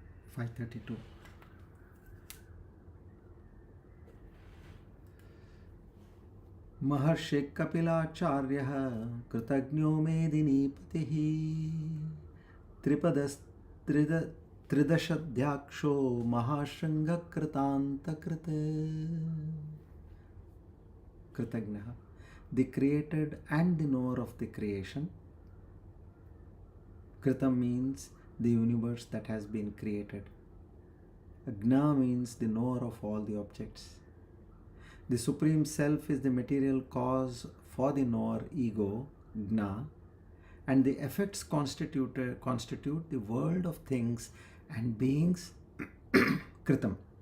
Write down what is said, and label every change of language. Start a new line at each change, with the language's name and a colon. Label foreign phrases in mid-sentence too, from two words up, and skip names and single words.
English: 532.
Sanskrit: Maharshi Kapilacharya Krutagno Medinipatihi Tripadas Tridashadhyaksho Mahashanga Kritanta Krutagna,
English: the created and the knower of the creation. Kritam means the universe that has been created. Agna means the knower of all the objects. The Supreme Self is the material cause for the knower ego, Gna, and the effects constitute the world of things and beings, Kritam.